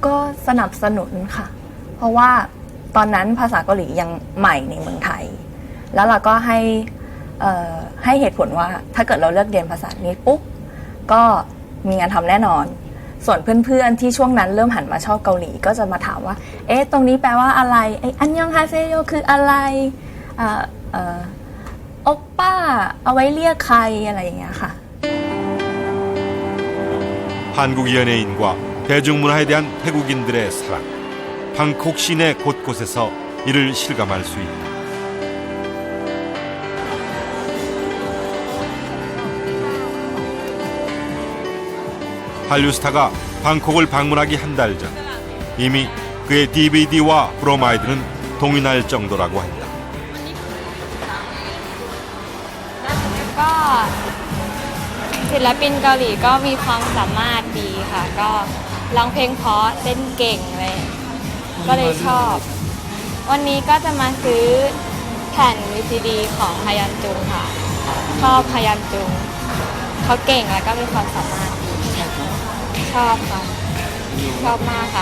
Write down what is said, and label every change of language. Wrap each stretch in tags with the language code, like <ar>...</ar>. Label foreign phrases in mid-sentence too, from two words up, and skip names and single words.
<th>ก็สนับสนุนค่ะเพราะว่าตอนนั้นภาษาเกาหลียังใหม่ในเมืองไทยแล้วเราก็ให้เหตุผลว่าถ้าเกิดเราเลือกเรียนภาษานี้ปุ๊บก็มีงานทำแน่นอนส่วนเพื่อนๆที่ช่วงนั้นเริ่มหันมาชอบเกาหลีก็จะมาถามว่าตรงนี้แปลว่าอะไรอันยองฮาเซโยคืออะไรโอปป้าเอาไว้เรียกใครอะไรอย่างเงี้ยค่ะ</th> <ko>한국 연예인과 대중문화에 대한 태국인들의 사랑. 방콕 시내 곳곳에서 이를 실감할 수 있다. 한류 스타가 방콕을 방문하기 한 달 전 이미 그의 DVD와 브로마이드는 동인할 정도라고 한다.</ko> <th>ก็ศิลปินเกาหลีก็มีความสามารถดีค่ะก็ร้องเพลงเพราะเต้นเก่งเลยก็เลยชอบวันนี้ก็จะมาซื้อแผ่น VCD ของฮยันจุงค่ะชอบฮยันจุงเขาเก่งแล้วก็มีความสามารถดีชอบค่ะชอบมากค่ะ</th>